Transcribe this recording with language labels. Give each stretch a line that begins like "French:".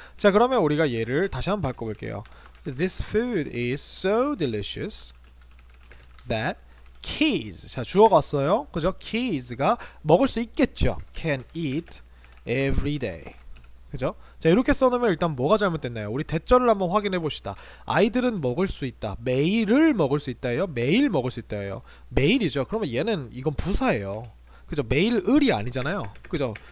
Korean: 자, 그러면 우리가 얘를 다시 한번 바꿔볼게요.
English: This food is so delicious that kids,
Korean: 자, 주어가 왔어요. 그죠? kids가 먹을 수 있겠죠.
English: can eat every day.
Korean: 그죠? 자, 이렇게 써놓으면 일단 뭐가 잘못됐나요? 우리 대절을 한번 확인해 봅시다. 아이들은 먹을 수 있다. 매일을 먹을 수 있다예요? 매일 먹을 수 있다예요? 매일이죠. 그러면 얘는 이건 부사예요. 그죠? 매일을이 아니잖아요. 그죠?